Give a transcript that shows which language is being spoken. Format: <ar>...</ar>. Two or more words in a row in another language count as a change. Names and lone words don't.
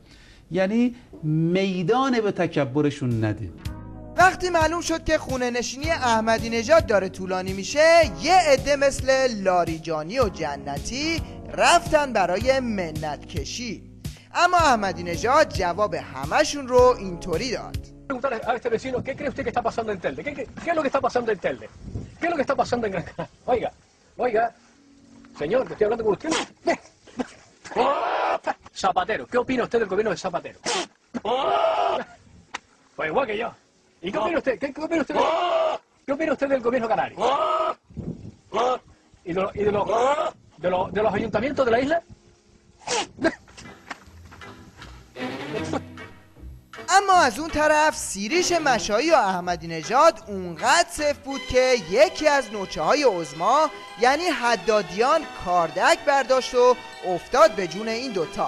<fa>یعنی میدان به تکبرشون نده. وقتی معلوم شد که خونه نشینی احمدی نژاد داره طولانی میشه، یه عده مثل لاریجانی و جنتی رفتن برای منت کشی. اما احمدی نژاد جواب همشون رو اینطوری داد.</fa> <es>A este vecino, ¿qué cree usted que está pasando en Telde? ¿Qué es lo que está pasando en Telde? ¿Qué es lo que está pasando en Gran Canaria? Oiga, señor, que estoy hablando con usted. Zapatero, ¿qué opina usted del gobierno de Zapatero? Pues igual que yo. ¿Y qué opina usted? ¿Qué opina usted del gobierno canario? ¿Y de los ayuntamientos de la isla?</es> <fa>اما از اون طرف سیریش مشایی و احمدی نژاد اونقدر صفر بود که یکی از نوچه های عظما یعنی حدادیان کاردک برداشت و افتاد به جون این دوتا.</fa>